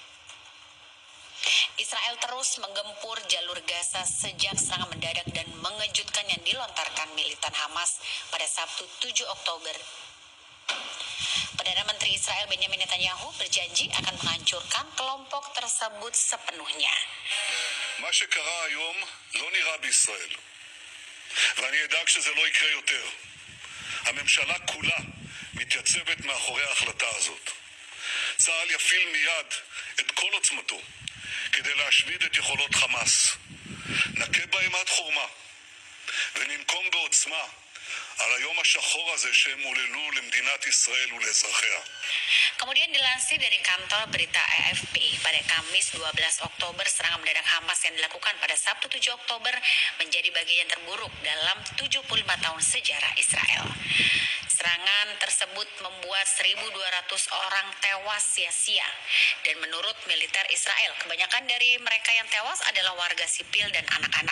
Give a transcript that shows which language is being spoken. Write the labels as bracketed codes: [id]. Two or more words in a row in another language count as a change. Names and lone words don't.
[id] Israel terus menggempur jalur Gaza sejak serangan mendadak dan mengejutkan yang dilontarkan militan Hamas pada Sabtu 7 Oktober. Perdana Menteri Israel Benjamin Netanyahu berjanji akan menghancurkan kelompok tersebut sepenuhnya. [he] מה שקרה היום לא נראה בישראל, ואני אדאג שזה לא יקרה יותר. הממשלה כולה מתייצבת מאחורי ההחלטה הזאת. צה"ל יפעיל מיד את כל עוצמתו כדי להשמיד את יכולות חמאס. נכה בהם עד חורמה וננקום בעוצמה על היום השחור הזה שהם עוללו למדינת ישראל ולאזרחיה. [id] Kemudian dilansir dari kantor berita AFP, pada Kamis 12 Oktober serangan mendadak Hamas yang dilakukan pada Sabtu 7 Oktober menjadi bagian terburuk dalam 75 tahun sejarah Israel. Serangan tersebut membuat 1.200 orang tewas sia-sia, dan menurut militer Israel, kebanyakan dari mereka yang tewas adalah warga sipil dan anak-anak.